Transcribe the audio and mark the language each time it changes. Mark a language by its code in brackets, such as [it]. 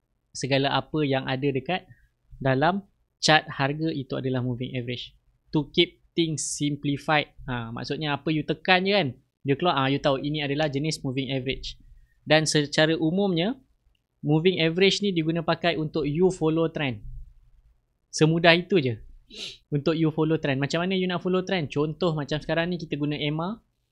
[ms] Segala apa yang ada dekat dalam chart harga itu adalah moving average. [en] To keep things simplified. [ms] Maksudnya apa you tekan je kan, dia keluar, you tahu ini adalah jenis moving average. Dan secara umumnya moving average ni diguna pakai untuk you follow trend. Semudah itu je. Untuk you follow trend. Macam mana you nak follow trend? Contoh macam sekarang ni kita guna EMA.